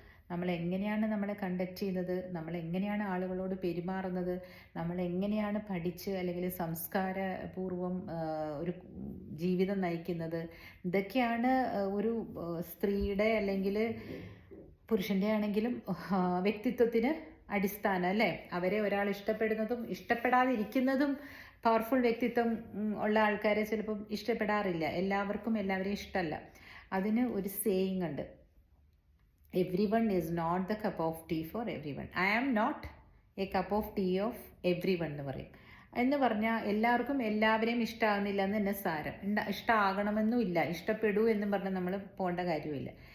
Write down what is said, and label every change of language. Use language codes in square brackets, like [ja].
[ml] നമ്മൾ എങ്ങനെയാണ് നമ്മളെ കണ്ടക്ട് ചെയ്യുന്നത്, നമ്മൾ എങ്ങനെയാണ് ആളുകളോട് പെരുമാറുന്നത്, നമ്മൾ എങ്ങനെയാണ് പഠിച്ച് അല്ലെങ്കിൽ സംസ്കാരപൂർവം ഒരു ജീവിതം നയിക്കുന്നത്, ഇതൊക്കെയാണ് ഒരു സ്ത്രീയുടെ അല്ലെങ്കിൽ പുരുഷൻ്റെ ആണെങ്കിലും വ്യക്തിത്വത്തിന് അടിസ്ഥാനം, അല്ലേ? അവരെ ഒരാൾ ഇഷ്ടപ്പെടുന്നതും ഇഷ്ടപ്പെടാതിരിക്കുന്നതും. പവർഫുൾ വ്യക്തിത്വം ഉള്ള ആൾക്കാരെ ചിലപ്പം ഇഷ്ടപ്പെടാറില്ല, എല്ലാവർക്കും എല്ലാവരെയും ഇഷ്ടമല്ല. അതിന് ഒരു സേയിങ് ഉണ്ട്, [en] everyone is not the cup of tea for everyone. I am not a cup of tea of everyone [ml] എന്ന് പറയും. എന്ന് പറഞ്ഞാൽ എല്ലാവർക്കും എല്ലാവരെയും ഇഷ്ടമാകുന്നില്ല എന്ന് തന്നെ സാരം. ഇഷ്ടമാകണമെന്നും ഇല്ല, ഇഷ്ടപ്പെടൂ എന്നും പറഞ്ഞാൽ നമ്മൾ പോകേണ്ട കാര്യമില്ല.